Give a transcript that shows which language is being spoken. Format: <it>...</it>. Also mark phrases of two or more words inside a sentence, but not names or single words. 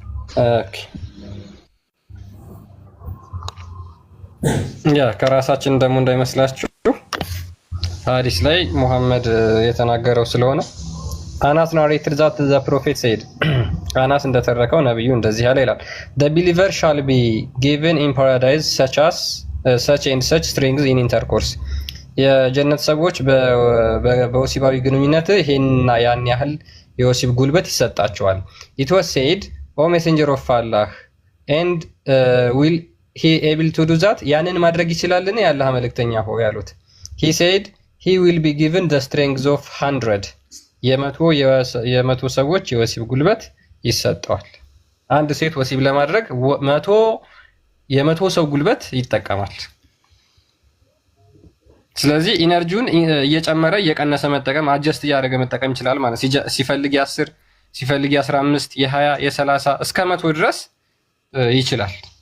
<am>ኦኬ ያ ከራሳችን ደግሞ እንዳይመስላችሁ ሐዲስ ላይ ሙሐመድ የተናገረው ስለሆነ አናስ</am> <en>narrated that the prophet said</en> <am>አናስ እንደተረከው ነብዩ እንደዚህ ያለ ይላል</am> <en>the believer shall be given in paradise such and such strength in intercourse</en> <am>የጀነት ሰዎች በወሲባዊ ግንኙነት ይሄንና ያን ያህል የወሲብ ጉልበት ይሰጣቸዋል</am> <en>it was said o messenger of Allah and will he able to do that</en> <am>ያንን ማድረግ ይችላልን ያላህ መልእክተኛ ሆይ ያሉት</am> <en>he said he will be given the strength of 100</en> <am>የመቶ ሰዎች የወሲብ ጉልበት ይሰጠዋል አንድ ሴት ወሲብ ለማድረግ የመቶ ሰው ጉልበት ይጠቀማል ስለዚህ ኢነርጂውን እየጨመረ እየቀነሰ መጠቀም አጀስት እያደረገ መጠቀም ይችላል ማለት ሲፈልግ የ10 ሲፈልግ የ15 የ20 የ30 እስከ 100 ድረስ ይችላል</am>